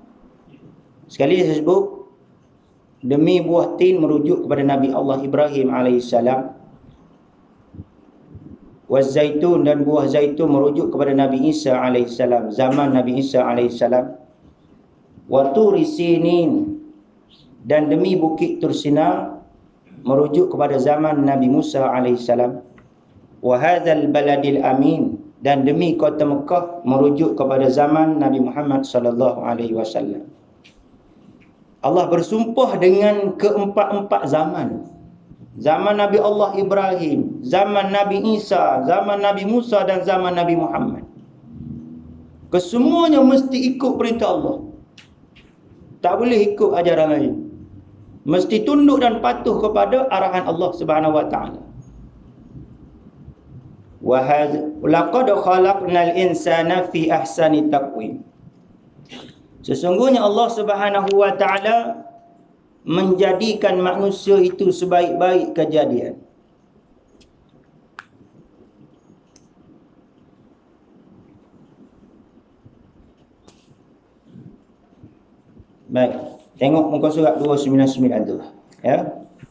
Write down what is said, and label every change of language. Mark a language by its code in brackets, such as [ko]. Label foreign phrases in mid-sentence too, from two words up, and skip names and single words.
[ms] Sekali saya sebut, demi buah tin merujuk kepada Nabi Allah Ibrahim alaihissalam. Wazzaitun, dan buah zaitun merujuk kepada Nabi Isa alaihissalam, zaman Nabi Isa alaihissalam. [ar] وطور سينين, [ms] dan demi bukit Tursina merujuk kepada zaman Nabi Musa alaihissalam. [ar] وهذا البلد الأمين, [ms] dan demi kota Mekah merujuk kepada zaman Nabi Muhammad [ar] صلى الله عليه وسلم. [ms] Allah bersumpah dengan keempat-empat zaman. Zaman Nabi Allah Ibrahim, zaman Nabi Isa, zaman Nabi Musa dan zaman Nabi Muhammad. Kesemuanya mesti ikut perintah Allah. Tak boleh ikut ajaran lain. Mesti tunduk dan patuh kepada arahan Allah [ar] سبحانه وتعالى. ولقد خلقنا الإنسان في أحسن تقويم. [ms] Sesungguhnya Allah [ar] سبحانه وتعالى [ms] menjadikan manusia itu sebaik-baik kejadian. Baik, tengok muka surat 299 tu, ya.